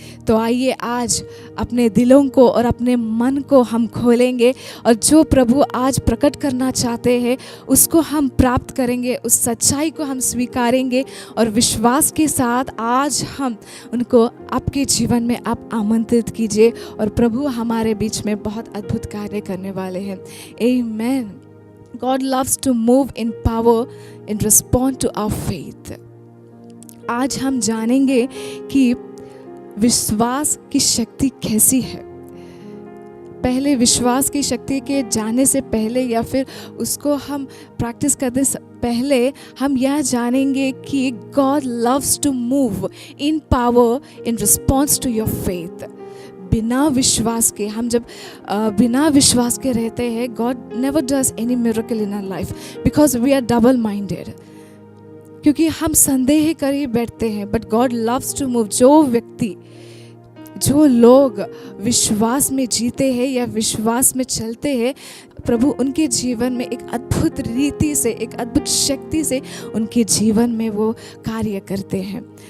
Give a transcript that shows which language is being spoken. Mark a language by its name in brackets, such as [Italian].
[Hindi] तो आइए आज अपने दिलों को और अपने मन को हम खोलेंगे और जो प्रभु आज प्रकट करना चाहते हैं उसको हम प्राप्त करेंगे, उस सच्चाई को हम स्वीकारेंगे और विश्वास के साथ आज हम उनको आपके जीवन में आप आमंत्रित कीजिए और प्रभु हमारे बीच में बहुत अद्भुत कार्य करने वाले हैं। आमीन। [English] God loves to move in power in response to our faith। [Hindi] आज हम जानेंगे कि विश्वास की शक्ति कैसी है। पहले विश्वास की शक्ति के जाने से पहले या फिर उसको हम प्रैक्टिस करने से पहले हम यह जानेंगे कि [English] God loves to move in power in response to your faith। [Hindi] बिना विश्वास के हम जब बिना विश्वास के रहते हैं, [English] God never does any miracle in our life because we are double minded। [Hindi] क्योंकि हम संदेह कर ही बैठते हैं। [English] But God loves to move. [Hindi] जो व्यक्ति, जो लोग विश्वास में जीते हैं या विश्वास में चलते हैं, प्रभु उनके जीवन में एक अद्भुत रीति से, एक अद्भुत शक्ति से उनके जीवन में वो कार्य करते हैं।